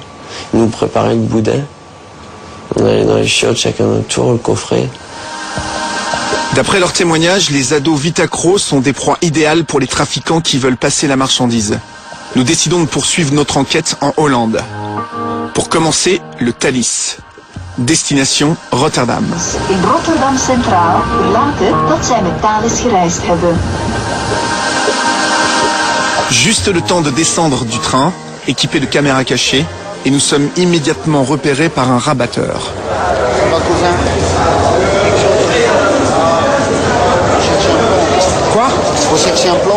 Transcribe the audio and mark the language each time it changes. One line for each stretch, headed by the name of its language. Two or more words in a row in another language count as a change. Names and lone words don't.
French: Il nous préparait le boudin. On allait dans les chiottes, chacun notre tour, le coffret. D'après leurs témoignages, les ados Vitacro sont des proies idéales pour les trafiquants qui veulent passer la marchandise. Nous décidons de poursuivre notre enquête en Hollande. Pour commencer, le Thalys. Destination Rotterdam.
Dutch: In Rotterdam Centraal later dat zij met Thalys gereisd hebben.
French: Juste le temps de descendre du train, équipé de caméras cachées, et nous sommes immédiatement repérés par un rabatteur. Quoi? Vous cherchez un plan?